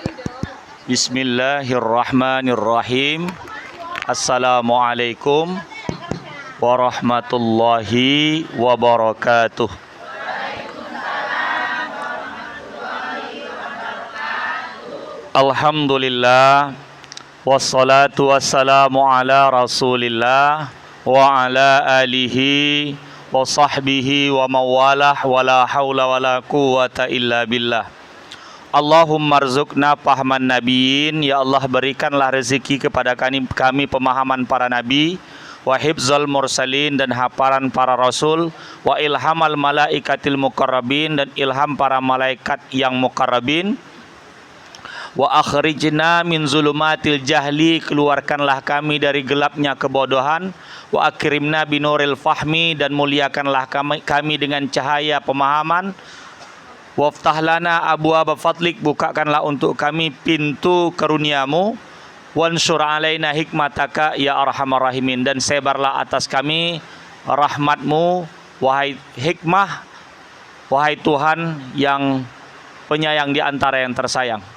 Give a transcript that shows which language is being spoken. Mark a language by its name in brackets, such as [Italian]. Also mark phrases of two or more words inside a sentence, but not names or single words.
[Arabic] بسم الله الرحمن الرحيم السلام عليكم ورحمة الله وبركاته. الحمد لله والصلاة والسلام على رسول الله وعلى آله وصحبه ومن والاه ولا حول ولا قوة إلا بالله. اللهم ارزقنا فهم النبيين, [Indonesian] ya Allah berikanlah rezeki kepada kami pemahaman para nabi, [Arabic] وحفظ المرسلين [Indonesian] dan hafalan para rasul, [Arabic] وإلهام الملائكة المقربين [Indonesian] dan ilham para malaikat yang muqarrabin, [Arabic] وأخرجنا من ظلمات الجهل, [Indonesian] keluarkanlah kami dari gelapnya kebodohan, [Arabic] وأكرمنا بنور الفهم, [Indonesian] dan muliakanlah kami dengan cahaya pemahaman, [Arabic] وافتح لنا أبواب فضلك, [Indonesian] bukakanlah untuk kami pintu karuniamu, [Arabic] وانشر علينا حكمتك يا أرحم الراحمين, [Indonesian] dan sebarlah atas kami rahmatmu wahai hikmah, wahai Tuhan yang penyayang di antara yang tersayang.